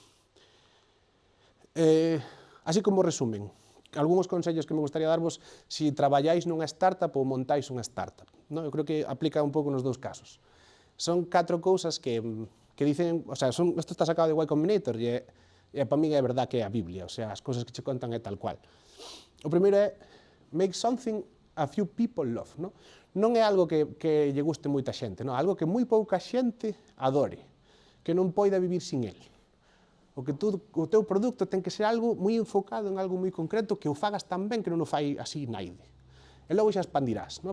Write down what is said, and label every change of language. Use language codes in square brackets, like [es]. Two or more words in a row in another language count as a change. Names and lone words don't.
[gl] Así como resumen, algúns consellos que me gustaría darvos se traballáis nunha startup ou montáis unha startup. No? Eu creo que aplica un pouco nos dous casos. Son 4 cousas que dicen, o sea, isto está sacado de Y Combinator e para mí é verdad que é a Biblia, o sea, as cousas que che contan é tal cual. O primeiro é [en] make something a few people love, [gl] no? Non é algo que lle guste moita xente, no? Algo que moi pouca xente adore, que non poida vivir sin el. O teu produto ten que ser algo moi enfocado en algo moi concreto, que o fagas tan ben que non o fai así naide. E logo xa expandirás, no?